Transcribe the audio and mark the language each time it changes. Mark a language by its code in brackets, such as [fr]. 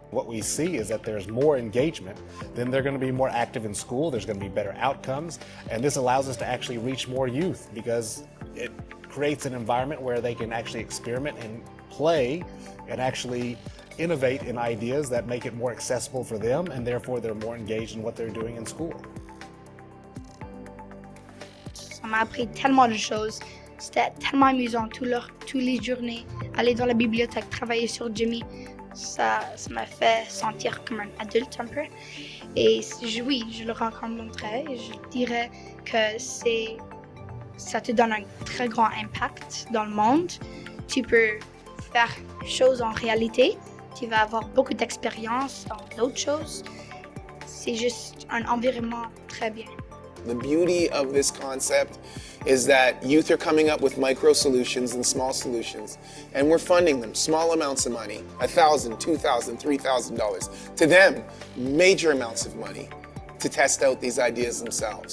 [en] What we see is that there's more engagement, then they're going to be more active in school, there's going to be better outcomes, and this allows us to actually reach more youth because it creates an environment where they can actually experiment and play and actually innovate in ideas that make it more accessible for them, and therefore they're more engaged in what they're doing in school. [fr] Ça m'a appris tellement de choses. C'était tellement amusant tous les journées. Aller dans la bibliothèque, travailler sur GIMI, ça m'a fait sentir comme un adulte un peu. Et oui, je le recommanderais. Je dirais que ça te donne un très grand impact dans le monde. Tu peux faire choses en réalité. Tu vas avoir beaucoup d'expérience dans d'autres choses. C'est juste un environnement très bien. [en] The beauty of this concept is that youth are coming up with micro solutions and small solutions, and we're funding them small amounts of money, $1,000, $2,000, $3,000. To them, major amounts of money to test out these ideas themselves.